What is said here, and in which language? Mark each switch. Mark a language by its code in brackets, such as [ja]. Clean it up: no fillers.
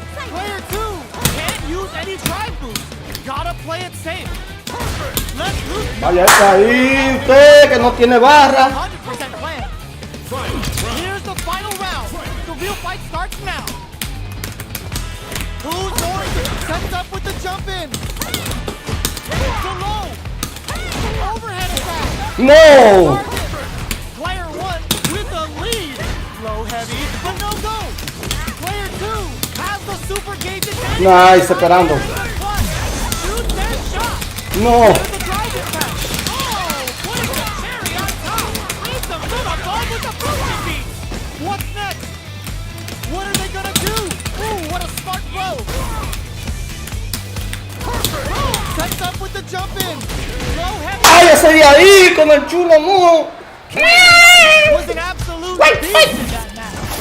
[en] Player 2 can't use any drive boost. Gotta play it safe. Let's loose. [es] Vaya está ahí usted que no tiene barra. [en] 100% plan. Here's the final round. The real fight starts now. Who's going to sets up with the jump in? The low. Overhead attack. No. Player 1 with the lead. Low heavy, but no go. Player 2 has the super gauge advantage. Nice, [es] esperando. [en] Shoot their shot. No. There's the drive attack. Oh, putting the cherry on top. Needs them to the ball with the broken beat. What's next? What are they gonna do? Ooh, what a smart throw. Sets up with the jump in. Low heavy. [es] Váyase de ahí con el chulo, no. [en] Was an absolute beast in that match.